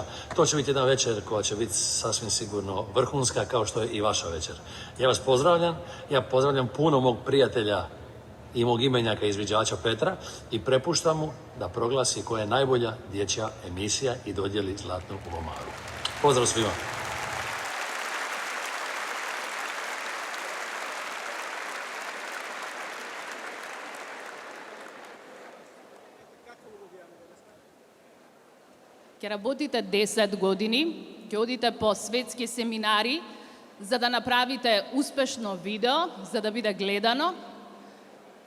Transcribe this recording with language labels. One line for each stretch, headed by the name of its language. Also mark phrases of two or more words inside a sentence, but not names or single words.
Croatian: To će biti jedna večer koja će biti sasvim sigurno vrhunska, kao što je i vaša večer. Ja vas pozdravljam, ja pozdravljam puno mog prijatelja i mog imenjaka izviđača Petra i prepuštam mu da proglasi koja je najbolja dječja emisija i dodijeli Zlatnu bubomaru. Pozdrav svima!
Macedonian: Ќе работите 10 години, ќе одите по светски семинари, за да направите успешно видео, за да биде гледано.